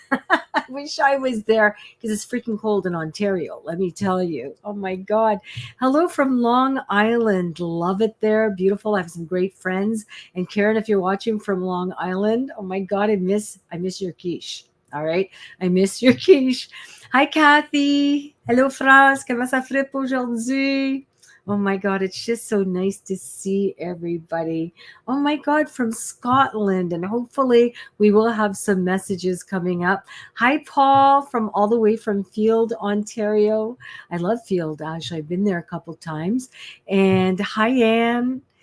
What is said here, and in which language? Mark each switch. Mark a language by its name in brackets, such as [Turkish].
[English] I wish I was there because it's freaking cold in Ontario. Let me tell you. Oh my God. Hello from Long Island. Love it there. Beautiful. I have some great friends. And Karen, if you're watching from Long Island, oh my God, I miss your quiche. All right. I miss your quiche. Hi, Kathy. Hello, France. [French] Comment ça fait aujourd'hui? [English] Oh my God, it's just so nice to see everybody. Oh my God, from Scotland. And hopefully we will have some messages coming up. Hi, Paul, from all the way from Field, Ontario. I love Field, actually. I've been there a couple times. And hi, Anne.